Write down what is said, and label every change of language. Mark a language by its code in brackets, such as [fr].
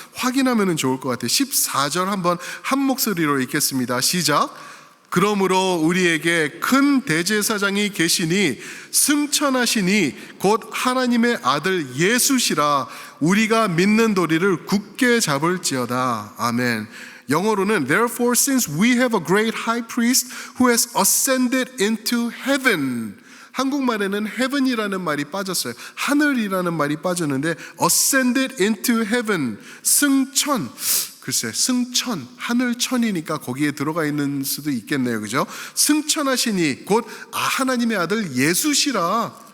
[ko] 확인하면 좋을 것 같아요. 14절 한번 한 목소리로 읽겠습니다. 시작. 그러므로 우리에게 큰 대제사장이 계시니 승천하시니 곧 하나님의 아들 예수시라. 우리가 믿는 도리를 굳게 잡을지어다. 아멘. 영어로는 [en] Therefore since we have a great high priest who has ascended into heaven. [ko] 한국말에는 heaven이라는 말이 빠졌어요. 하늘이라는 말이 빠졌는데 [en] ascended into heaven, [ko] 승천. 글쎄, 승천, 하늘천이니까 거기에 들어가 있는 수도 있겠네요. 그죠? 승천하시니 곧 하나님의 아들 예수시라.